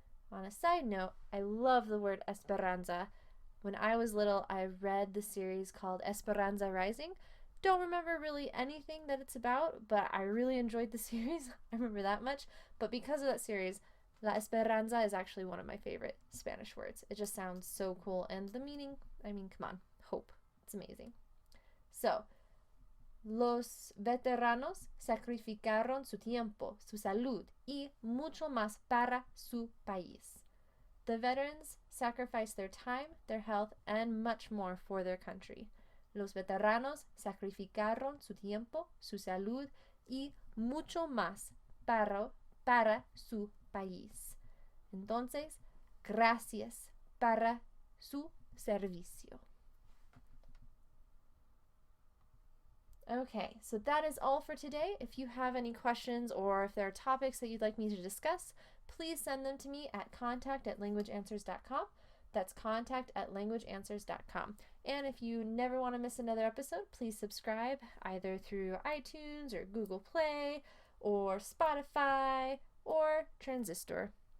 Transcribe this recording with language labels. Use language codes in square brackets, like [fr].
[en] On a side note, I love the word esperanza. When I was little, I read the series called Esperanza Rising. Don't remember really anything that it's about, but I really enjoyed the series. I remember that much. But because of that series, [es] la esperanza [en] is actually one of my favorite Spanish words. It just sounds so cool. And the meaning, I mean, come on, hope. It's amazing. [es] So, los veteranos sacrificaron su tiempo, su salud y mucho más para su país. [en] The veterans sacrificed their time, their health, and much more for their country. [es] Los veteranos sacrificaron su tiempo, su salud y mucho más para su país. Entonces, gracias para su servicio. [en] Okay, so that is all for today. If you have any questions or if there are topics that you'd like me to discuss, please send them to me at contact@languageanswers.com. That's contact@languageanswers.com. And if you never want to miss another episode, please subscribe either through iTunes or Google Play or Spotify or Transistor.